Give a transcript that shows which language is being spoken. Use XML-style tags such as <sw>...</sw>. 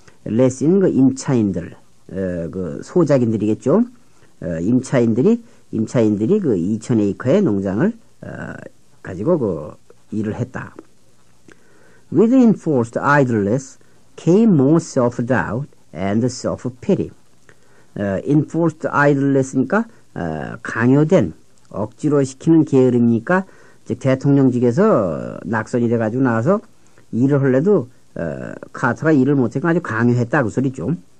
<ko>lessee는 그 임차인들, 그 소작인들이겠죠. 임차인들이 그 2,000에이커의 농장을 가지고 그 일을 했다.</ko> <en>With enforced idleness came more self-doubt and self-pity. enforced idleness</en> <ko>니까 강요된, 억지로 시키는 게으름이니까 즉 대통령직에서 낙선이 돼가지고 나와서 일을 하려도 카터가 일을 못했고 아주 강요했다 그 소리죠.</ko>